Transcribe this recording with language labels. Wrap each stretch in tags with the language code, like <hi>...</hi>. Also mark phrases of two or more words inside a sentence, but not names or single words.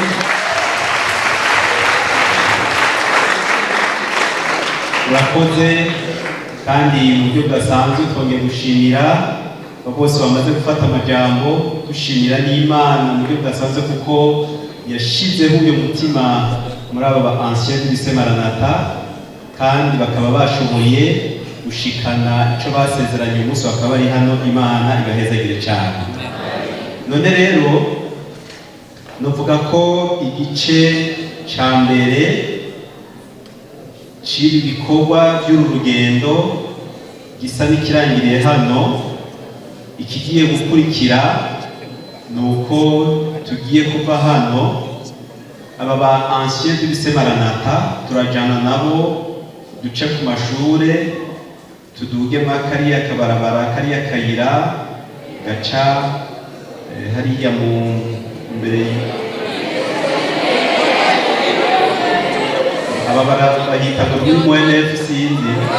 <rn>Murakoze kandi mu buryo budasanzwe twongeye gushimira bose bamaze gufata amajambo, dushimira n'Imana mu buryo budasanzwe kuko yashizeho uyu mutima muri aba ba</rn> <fr>anciens du lycée Maranatha,</fr> <rn>kandi bakaba bashoboye gushikana icyo basezeranye umunsi bakaba bari hano. Imana ibahezagire cyane. None rero novuga ko igice cya mbere cy'ibi bikorwa by'uru rugendo gisa n'ikirangiriye hano. Ikigiye gukurikira ni uko tugiye kuva hano, aba ba</rn> <fr>anciens du lycée Maranatha</fr> <rn>turajyana nabo duce ku mashure, tudugemo kariya kabarabara, kariya kayira gaca hariya mu mbere. Aba bahita ngo ni UNF sinzi.</rn>